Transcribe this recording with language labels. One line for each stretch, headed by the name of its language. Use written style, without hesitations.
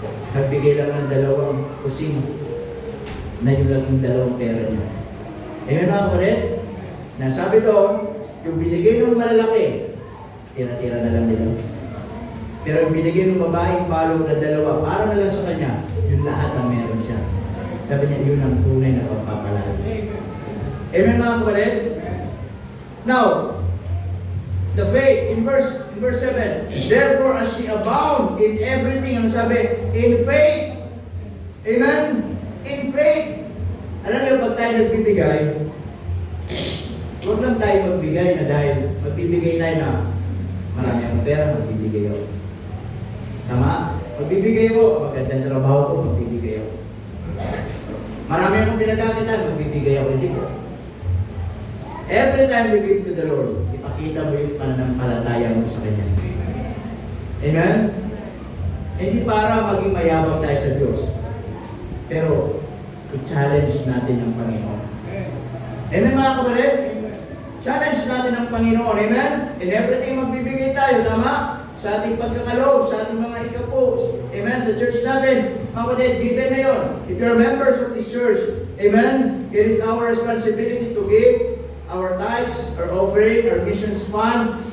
Filipino: Nagbigay lang ng 2 kusing na yung laging 2 pera niya. Amen mga kapatid? Nasabi doon, yung binigay ng malalaki, tira-tira na lang nila. Pero yung binigay ng babaeng balo na 2, para na lang sa kanya, yung lahat ang meron siya. Sabi niya, yun ang tunay na pagpapalala. Amen mga kapatid?
English: Now, the faith, in verse 7, therefore as she abound in everything,
Filipino: ang sabi,
English: in faith. Amen? In faith.
Filipino: Alam niyo, pag tayo nagbibigay, huwag lang tayo magbigay na dahil magbibigay tayo na marami akong pera, magbibigay ako. Tama? Magbibigay ako, magandang trabaho ko, magbibigay ako. Marami akong pinagkakitan, magbibigay ako dito.
English: Every time we give to the Lord,
Filipino: ipakita mo yung pananampalataya mo sa Kanya. Amen? Hindi para maging mayabang tayo sa Diyos. Pero, i-challenge natin ang Panginoon. Amen mga kapatid? Challenge natin ang Panginoon. Amen? In everything magbibigay tayo, tama? Sa ating pagkakaloob, sa ating mga ikapos. Amen? Sa church natin, mga kapatid, given na yun.
English: If you're members of this church, amen? It is our responsibility to give our tithes, our offering, our missions fund.